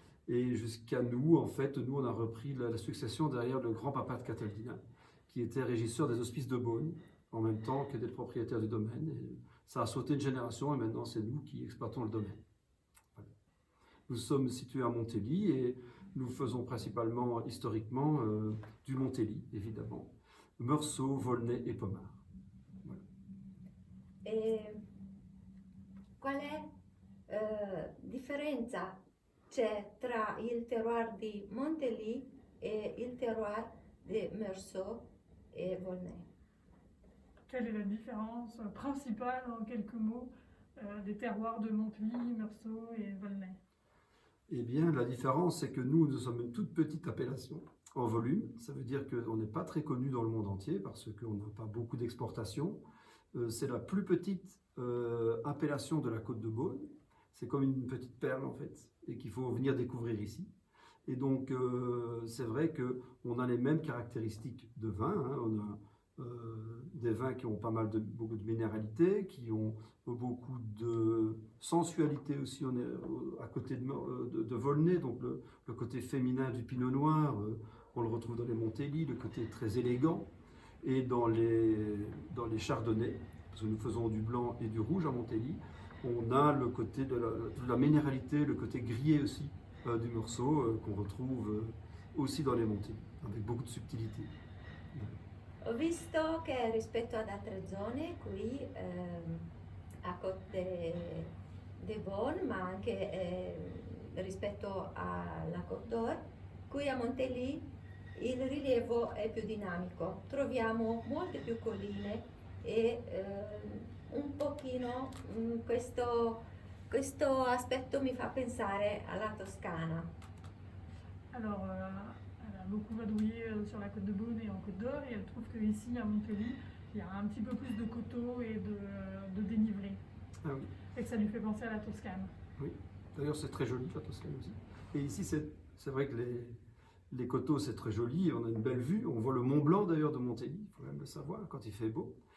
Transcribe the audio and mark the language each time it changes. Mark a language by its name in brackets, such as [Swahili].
[French] Et jusqu'à nous, en fait, nous on a repris la succession derrière le grand-papa de Cataldina, qui était régisseur des hospices de Beaune, en même temps qu'était le propriétaire du domaine. Et ça a sauté une génération et maintenant c'est nous qui exploitons le domaine. Nous sommes situés à Montélimar et nous faisons principalement, historiquement, du Montélimar, évidemment, Meursault, Volnay et Pommard. Voilà. [Italian] E quale differenza c'è tra il terroir di Montélimar e il terroir di Meursault e Volnay? [French] Quelle est la différence principale, en quelques mots, des terroirs de Montélimar, Meursault et Volnay? Eh bien, la différence, c'est que nous sommes une toute petite appellation en volume. Ça veut dire qu'on n'est pas très connu dans le monde entier parce qu'on n'a pas beaucoup d'exportation. C'est la plus petite appellation de la Côte de Beaune. C'est comme une petite perle en fait, et qu'il faut venir découvrir ici. Et donc, c'est vrai qu'on a les mêmes caractéristiques de vin. Hein. On a des vins qui ont beaucoup de minéralité, qui ont beaucoup de sensualité aussi. On est à côté de Volnay, donc le côté féminin du pinot noir, on le retrouve dans les Montélimar, le côté très élégant, et dans les chardonnays, parce que nous faisons du blanc et du rouge à Montélimar, on a le côté de la minéralité, le côté grillé aussi du Meursault qu'on retrouve aussi dans les Montélimar, avec beaucoup de subtilité. [Italian] Ho visto che rispetto ad altre zone qui a Côte de Beaune, ma anche rispetto alla Côte d'Or, qui a Montélimar il rilievo è più dinamico. Troviamo molte più colline e un pochino questo aspetto mi fa pensare alla Toscana. [French] Alors, elle a beaucoup vadrouillé sur la Côte de Beaune et en Côte d'Or et elle trouve qu'ici à Montélimar, il y a un petit peu plus de coteaux et de dénivelé. Ah oui. Et que ça lui fait penser à la Toscane. Oui, d'ailleurs c'est très joli la Toscane aussi. Et ici c'est vrai que les coteaux c'est très joli, on a une belle vue, on voit le Mont Blanc d'ailleurs de Montélimar, il faut même le savoir quand il fait beau.